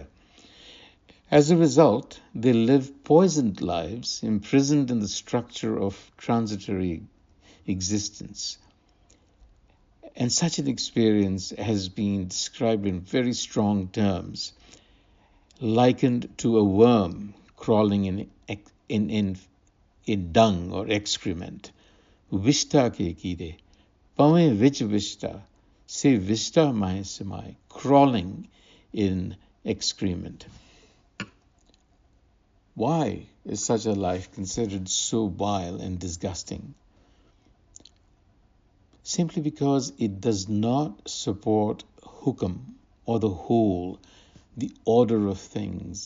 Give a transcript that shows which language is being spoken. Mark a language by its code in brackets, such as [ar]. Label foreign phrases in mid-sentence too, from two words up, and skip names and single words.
[en] As a result, they live poisoned lives, imprisoned in the structure of transitory existence. And such an experience has been described in very strong terms, likened to a worm crawling in dung or excrement. [pa] ਵਿਸਟਾ ਕੇ ਕੀੜੇ, ਪਵਹਿ ਵਿਚਿ ਵਿਸਟਾ, ਸੇ ਵਿਸਟਾ ਮਾਹਿ ਸਮਾਇ, [en] crawling in excrement. Why is such a life considered so vile and disgusting? Simply because it does not support hukam, or the whole, the order of things.